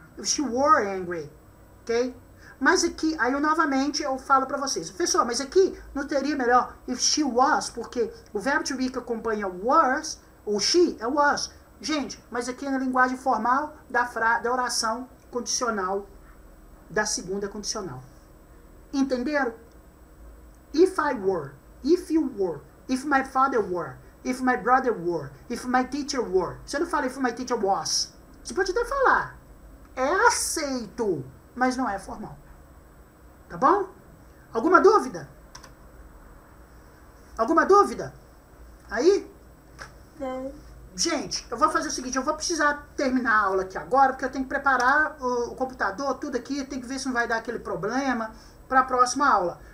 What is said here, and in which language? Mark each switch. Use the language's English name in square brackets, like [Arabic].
[English] If she were angry, [Portuguese] ok? Mas aqui, aí eu novamente eu falo para vocês, pessoal, mas aqui não teria melhor [English] if she was, [Portuguese] porque o verbo to be que acompanha was, ou she é was. Gente, mas aqui é na linguagem formal da oração condicional, da segunda condicional. Entenderam? [English] If I were, if you were, if my father were, if my brother were, if my teacher were. [Portuguese] Você não fala [English] if my teacher was. [Portuguese] Você pode até falar. É aceito, mas não é formal. Tá bom? Alguma dúvida? Alguma dúvida? Aí? Não. Gente, eu vou fazer o seguinte, eu vou precisar terminar a aula aqui agora, porque eu tenho que preparar o computador, tudo aqui, tem que ver se não vai dar aquele problema para a próxima aula.